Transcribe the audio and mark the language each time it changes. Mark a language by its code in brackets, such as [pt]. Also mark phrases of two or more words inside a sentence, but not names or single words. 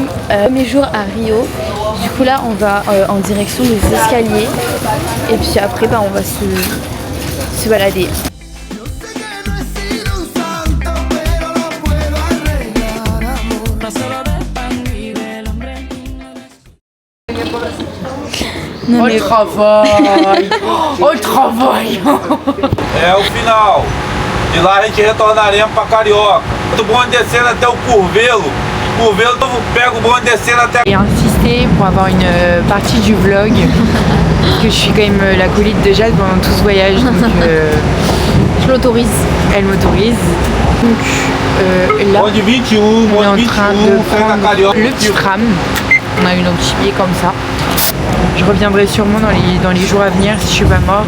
[fr] Premier jour à Rio, du coup là on va en direction des escaliers et puis après on va se balader. Non, mais... travail! Oh le travail! [pt] É o final. De lá a gente retornaremos para Carioca. O bonde descendo até o Curvelo. Curvelo pega o bonde descendo até... [fr] J'ai insisté pour avoir une partie du vlog, parce que je suis quand même l'acolyte de Jade pendant tout ce voyage, donc je l'autorise. Elle m'autorise. Donc là, on est en train de prendre le petit tram. On a eu nos petits billets comme ça. Je reviendrai sûrement dans les jours à venir si je suis pas morte.